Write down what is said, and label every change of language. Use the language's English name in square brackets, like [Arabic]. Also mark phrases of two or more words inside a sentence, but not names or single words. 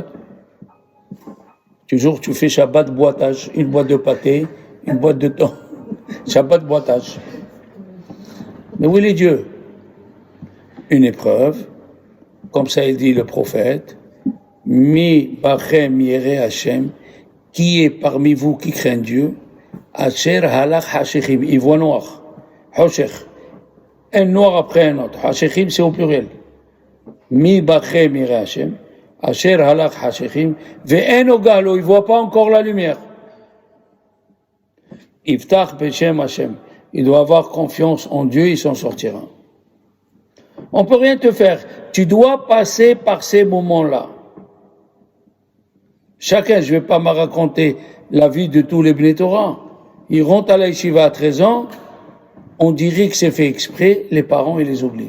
[French] Toujours, tu fais Shabbat boitage, une boîte de pâté, une boîte de thon. Shabbat boitage. Mais où est les dieux? Une épreuve, comme ça il dit le prophète, [Hebrew] מי בכם ירא השם, [French] qui est parmi vous qui craint Dieu, [Hebrew] אשר הלך חשכים, [French] il voit noir, hoshech, un noir après un autre, hashechim c'est au pluriel. [Hebrew] מי בכם ירא השם, אשר הלך חשכים, ואין נגה לו, [French] il voit pas encore la lumière. [Hebrew] יבטח בשם השם, [French] il doit avoir confiance en Dieu, il s'en sortira. On peut rien te faire, tu dois passer par ces moments-là. Chacun, je ne vais pas me raconter la vie de tous les [Hebrew] בני תורה. [French] Ils rentrent à la yeshiva à 13 ans, on dirait que c'est fait exprès, les parents, ils les oublient.